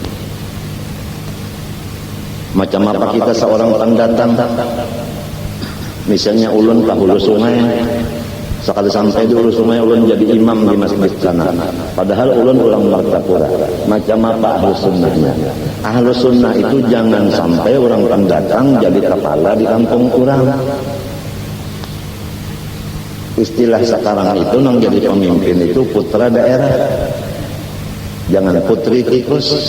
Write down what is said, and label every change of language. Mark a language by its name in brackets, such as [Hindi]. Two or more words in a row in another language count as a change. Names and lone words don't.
[Indonesian] macam apa kita seorang pendatang Misalnya ulun ke hulu sungai, sekali sampai di hulu sungai ulun jadi imam di masjid sana. [Banjar] Padahal ulun ulang martapura. [Indonesian] Macam apa ahlu sunnahnya? Ahlu sunnah itu jangan sampai orang pendatang jadi kepala di kampung orang. Istilah sekarang itu yang jadi pemimpin itu putra daerah. Jangan putri tikus.